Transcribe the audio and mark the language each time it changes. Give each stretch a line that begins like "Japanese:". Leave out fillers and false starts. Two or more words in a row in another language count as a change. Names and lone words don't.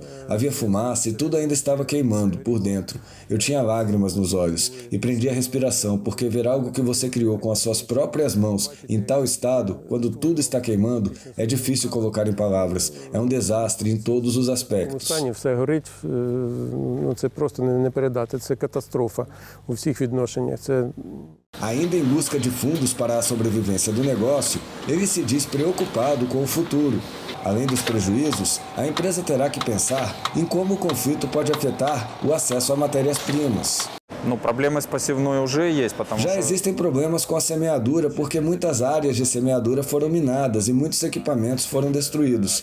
Portuguese: Havia fumaça e tudo ainda estava queimando por dentro. Eu tinha lágrimas nos olhos e prendi a respiração, porque ver algo que você criou com as suas próprias mãos em tal estado, quando tudo está queimando, é difícil colocar em palavras. É um desastre em todos os aspectos.
Ukrainian: Це катастрофа у всіх відношеннях.
Portuguese: Ainda em busca de fundos para a sobrevivência do negócio, ele se diz preocupado com o futuro. Além dos prejuízos, a empresa terá que pensar em como o conflito pode afetar o acesso a matérias-primas. Já existem problemas com a semeadura porque muitas áreas de semeadura foram minadas e muitos equipamentos foram destruídos.